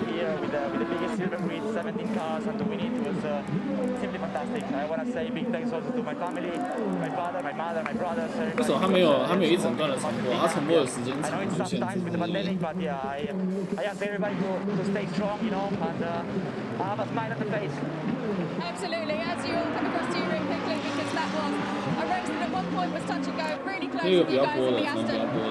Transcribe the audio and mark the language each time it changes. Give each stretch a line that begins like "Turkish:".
English: Here with the biggest silver grid, 17 cars, and to win it was simply fantastic. I want to say big thanks also to my family, my father, my mother, my brothers.
Chinese: 为什么他没有一整段的重播？他重播的时间长就限制。
English: With the pandemic, but yeah, I ask everybody to stay strong, you know, and have a smile at the face. Absolutely, as you all come across to you really quickly, because that was a race that at one point was touch and go, really close to you guys in the Aston.